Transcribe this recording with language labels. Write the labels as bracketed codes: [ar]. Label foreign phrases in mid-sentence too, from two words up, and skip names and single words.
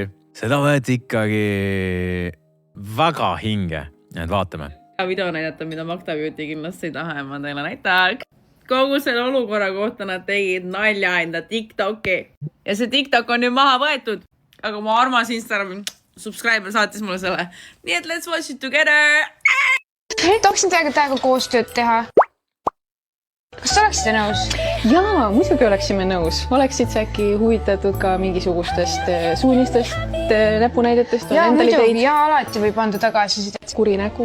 [et] Seda võeti ikkagi väga hinge. Nii et vaatame. Video näidata, mida Magda Beauty kindlasti ei taha ja ma teile näitan. kogu selle olukorra kohta nad tegid nalja enda TikToki. Ja see TikTok on nüüd maha võetud. Aga mu armas Instagram subscriber saatis mulle selle. Nii et [en] let's watch it together. [et] Tahaksin teiega koostööd teha. Kas sa oleksite nõus? Jaa, muidugi oleksime nõus. Oleksid sa äkki huvitatud ka mingisugustest suunistest, näpunäidetest? Jaa, muidugi. Ja alati võib anda tagasisidet. Kuri nägu.